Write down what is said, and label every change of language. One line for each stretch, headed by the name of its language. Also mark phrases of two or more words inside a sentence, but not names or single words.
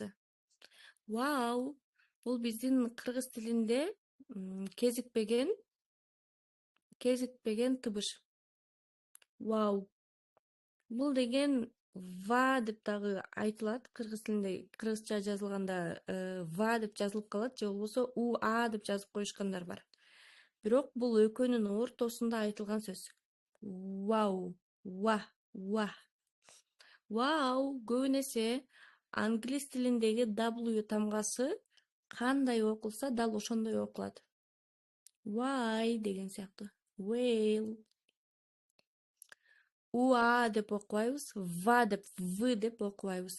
Kyrgyz: Вау бул биздин кыргыз тилинде кезикпеген тыбыш. Вау. Бул деген ва деп дагы айтылат. Кыргыз тилинде кыргызча жазылганда ва деп жазылып калат, же болбосо уа деп жазып коюшкандар бар. Бирок бул экөөнүн ортосунда айтылган сөз. Вау, ва, ва. Вау көбүн эсе англис тилиндеги W тамгасы кандай окулса дал ошондой окулат. Why деген сыяктуу. Whale. Уа деп окубайбыз, ва деп, в деп окубайбыз.